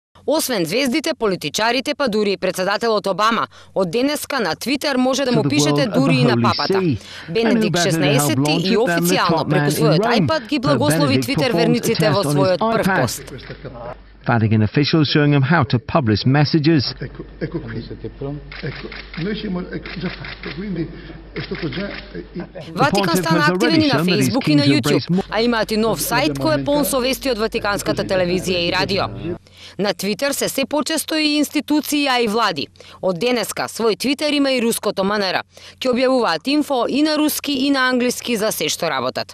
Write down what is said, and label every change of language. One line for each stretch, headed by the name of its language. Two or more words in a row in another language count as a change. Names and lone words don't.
Macedonian: Освен звездите, политичарите, па дури и председателот Обама, од денеска на Твитер може да му пишете дури и на папата. Бенедикт 16 и официјално преку својот iPad ги благослови Твитер верниците во својот прв пост.
English: Vatican officials showing him how to publish messages.
Italian: Ecco qui. Ecco, noi siamo già fatto, quindi è stato già...
Macedonian: Ватикан стана активен и на Facebook и на YouTube, а имаат и нов сајт кој е полн со вести од Ватиканската телевизија и радио. На Твитер се почесто и институции, а и влади. Од денеска свој Твитер има и руското МНР. Ќе објавуваат инфо и на руски и на англиски за се што работат.